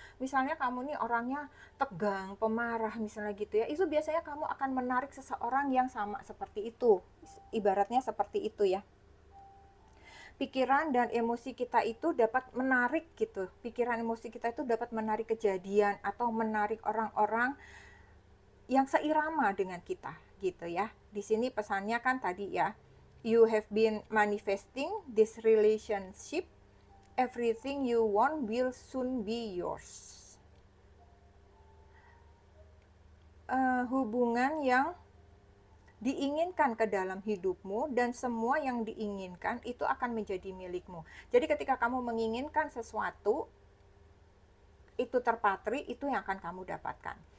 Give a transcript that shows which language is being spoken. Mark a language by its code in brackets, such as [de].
[id] Misalnya kamu nih orangnya tegang, pemarah misalnya gitu ya, itu biasanya kamu akan menarik seseorang yang sama seperti itu. Ibaratnya seperti itu ya. Pikiran dan emosi kita itu dapat menarik gitu. Pikiran emosi kita itu dapat menarik kejadian atau menarik orang-orang yang seirama dengan kita gitu ya. Di sini pesannya kan tadi ya, [en] you have been manifesting this relationship, everything you want will soon be yours. [id] Hubungan yang diinginkan ke dalam hidupmu dan semua yang diinginkan itu akan menjadi milikmu. Jadi ketika kamu menginginkan sesuatu, itu terpatri, itu yang akan kamu dapatkan.